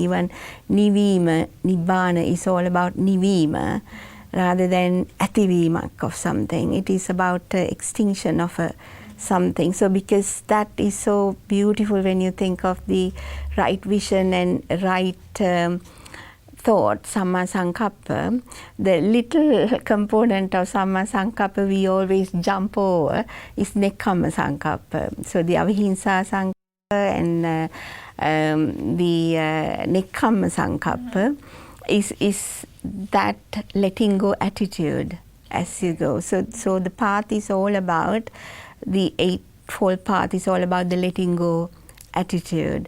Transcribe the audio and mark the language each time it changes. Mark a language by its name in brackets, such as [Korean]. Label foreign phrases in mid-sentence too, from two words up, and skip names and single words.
[English] Even nivima, nibbana is all about nivima, rather than ativimak of something. It is about extinction of something. So because that is so beautiful when you think of the right vision and right thought, [Pali] samma sankappa, [English] the little component of [Pali] samma sankappa [English] we always jump over is [Pali] nekkhamma sankappa. [English] So the [Pali] avihimsa sankappa [English] and the [Pali] nekkhamma sankappa [English] is that letting go attitude as you go. So the path is all about, the Eightfold Path is all about the letting go attitude.